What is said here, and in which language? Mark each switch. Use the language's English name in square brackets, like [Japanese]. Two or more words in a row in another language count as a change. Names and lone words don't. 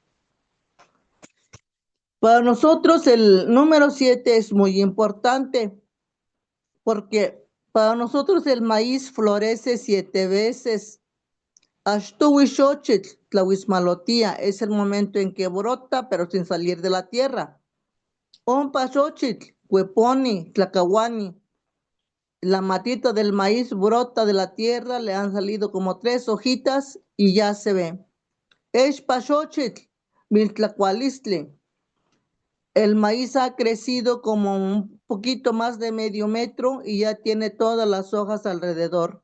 [Spanish] Para nosotros el número 7 es muy importante porque para nosotros el maíz florece 7 veces. [Nahuatl languages] Axtuhuixochitl, tlahuismalotía, [Spanish] es el momento en que brota pero sin salir de la tierra. [Nahuatl languages] Ompaxochitl, hueponi, tlacahuani, [Spanish] la matita del maíz brota de la tierra, le han salido como 3 hojitas y ya se ve. [Nahuatl languages] Expaxochitl, miltlacualistli, [Spanish] el maíz ha crecido como un poquito más de medio metro y ya tiene todas las hojas alrededor.